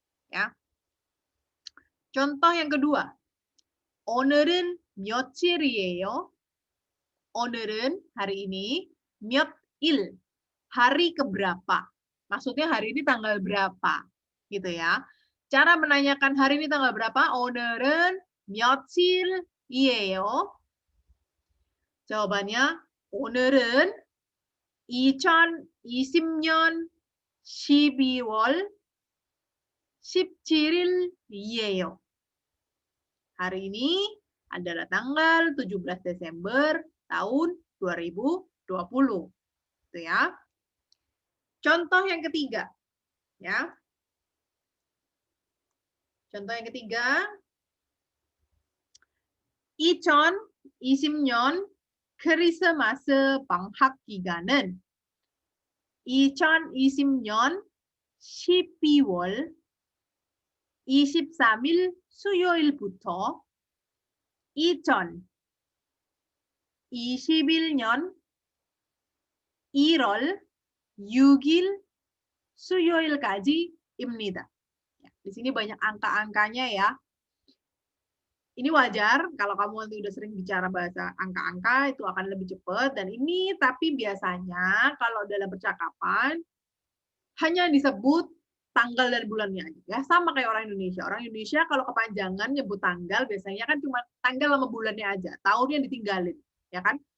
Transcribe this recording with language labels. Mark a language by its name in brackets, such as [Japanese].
[Indonesian] Ya. Contoh yang kedua. [Korean] 오늘은 며칠이에요? 오늘은 [Indonesian] hari ini, [Korean] 몇일, [Indonesian] hari keberapa. Maksudnya hari ini tanggal berapa, gitu ya. Cara menanyakan hari ini tanggal berapa? [Korean] 오늘은 며칠이에요? [Indonesian] Jawabannya, [Korean] 오늘은 2020년 12월 17일이에요. [Indonesian] Hari ini adalah tanggal 17 Desember tahun 2020. Itu ya. Contoh yang ketiga. Ya. Contoh yang ketiga. [Korean] 2020년 크리스마스 방학 기간은 2020년 12월 23일 수요일부터 2021년 1월 6일 수요일까지입니다. [Indonesian] Ya, di sini banyak angka-angkanya ya. Ini wajar kalau kamu nanti udah sering bicara bahasa angka-angka itu akan lebih cepat dan ini tapi biasanya kalau dalam percakapan hanya disebut tanggal dan bulannya aja ya, sama kayak orang Indonesia. Orang Indonesia kalau kepanjangan nyebut tanggal biasanya kan cuma tanggal sama bulannya aja, tahunnya ditinggalin, ya kan?